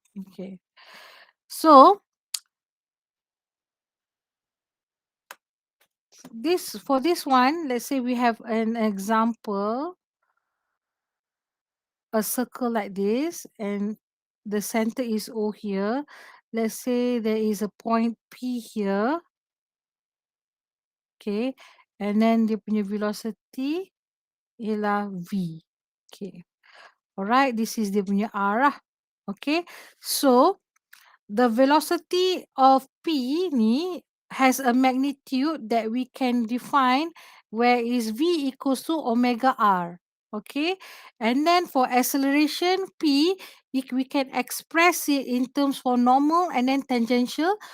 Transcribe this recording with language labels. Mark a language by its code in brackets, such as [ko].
[en] Okay. So for this one, let's say we have an example, a circle like this, and the center is O here. Let's say there is a point P here. Okay. And then [ms] dia punya velocity ialah V. [en] Okay. Alright, this is [ms] dia punya [en] R [ms] lah. [en] Okay. So, the velocity of P [ms] ni [en] has a magnitude that we can define where is V equals to omega R. Okay. And then for acceleration P, we can express it in terms for normal and then tangential.